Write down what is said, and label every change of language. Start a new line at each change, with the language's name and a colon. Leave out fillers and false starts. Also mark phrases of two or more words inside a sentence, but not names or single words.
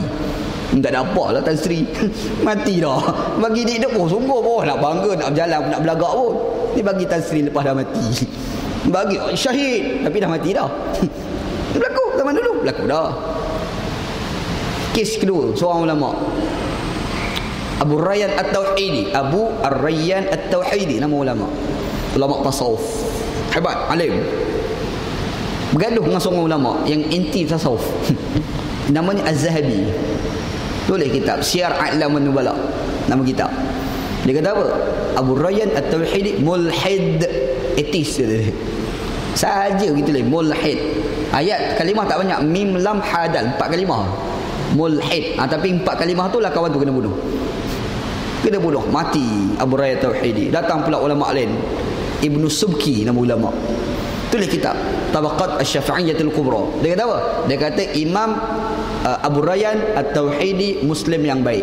Malay: Tak ada apa lah Tan Sri. Mati dah. Bagi dia hidup pun sungguh pun nak bangga, nak berjalan, nak belagak pun. Ni bagi Tan Sri lepas dah mati. Bagi syahid tapi dah mati dah. Berlaku zaman dulu, berlaku dah. Kes kedua, seorang ulama Abu Rayyan At-Tauhidi. Abu Ar-Rayyan At-Tauhidi nama ulama tasawuf, hebat, alim. Bergaduh dengan seorang ulama yang anti tasawuf. Namanya Az-Zahabi. Tulis kitab Syiar A'lam An-Nubala, nama kitab. Dia kata apa? Abu Rayyan At-Tauhidi mulhid, etis dia. Saja gitu lah, mulhid. Ayat kalimah tak banyak, mim lam hadal, 4 kalimah. Mulhid. Tapi 4 kalimah tu lah kawan tu kena bunuh. Mati Abu Rayyan At-Tauhidi. Datang pula ulama lain, Ibnu Subki nama ulama. Tulis kitab Tabaqat Asy-Syafi'iyyatul Kubra. Dia kata apa? Dia kata Imam Abu Rayyan At-Tauhidi Muslim yang baik.